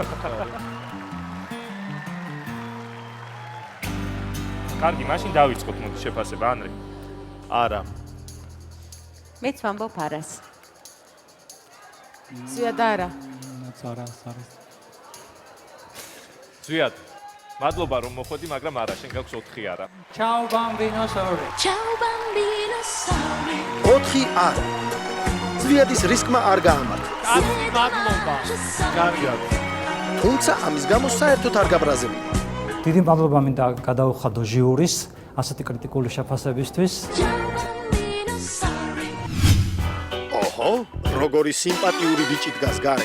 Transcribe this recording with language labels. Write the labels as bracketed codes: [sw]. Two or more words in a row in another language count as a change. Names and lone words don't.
[ka] კარგი, მაშინ დავიწყოთ მოდი შეფასება, ანრი. არა. მეც ვამბობ არას. ზვიად არა. არა. ზვიად, მადლობა რომ მოხვედი, მაგრამ არა, შენ გაქვს 4 არა. [it] Ciao bambino, sorry. Ciao bambino, sorry. [ka] 4 არა. ზვიადის რისკმა არ გაამართლა. მადლობა. კარგია. თუმცა ამის გამო საერთოდ არ გაბრაზებულა. დიდი მადლობა მინდა გადაუხადო ჟიურის ასეთი კრიტიკული შეფასებისთვის. ოჰო, როგორი სიმპათიური ბიჭი დგას გარეთ.